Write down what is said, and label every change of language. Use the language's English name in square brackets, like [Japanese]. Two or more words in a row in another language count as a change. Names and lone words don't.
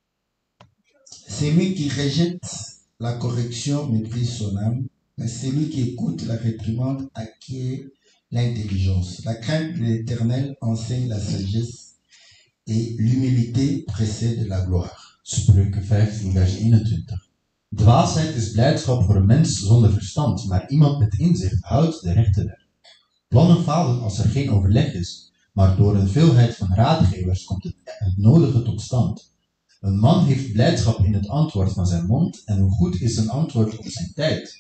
[French] Celui qui rejette la correction méprise son âme, mais celui qui écoute la réprimande acquiert l'intelligence. La crainte de l'Éternel enseigne la sagesse et l'humilité précède la gloire. [Dutch] Spreuken 15 vers 21. Dwaasheid is blijdschap voor een mens zonder verstand, maar iemand met inzicht houdt de rechte weg. Plannen falen als er geen overleg is, maar door een veelheid van raadgevers komt het nodige tot stand. Een man heeft blijdschap in het antwoord van zijn mond en hoe goed is een antwoord op zijn tijd.